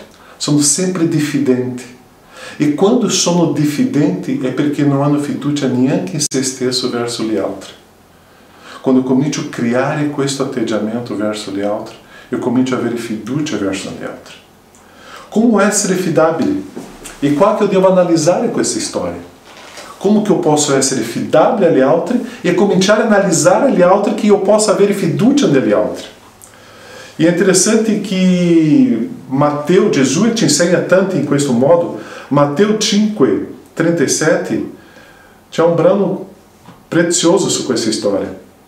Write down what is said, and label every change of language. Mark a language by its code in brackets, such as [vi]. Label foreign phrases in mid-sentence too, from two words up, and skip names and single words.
[it] Sono sempre diffidenti. E quando sono diffidenti è perché non hanno fiducia neanche in se stesso verso gli altri. Quando comincio a creare questo atteggiamento verso gli altri, io comincio a avere fiducia verso gli altri. Come essere fidabile? E qua che [pt] eu devo [it] analisare questa storia. [pt] Como que eu posso [it] essere fidabile agli altri e cominciare a analisare gli altri che io possa avere fiducia negli altri. E è interessante che Matteo, Gesù ci insegna tanto in questo modo. Matteo 5:37 c'è un brano prezioso su questa storia.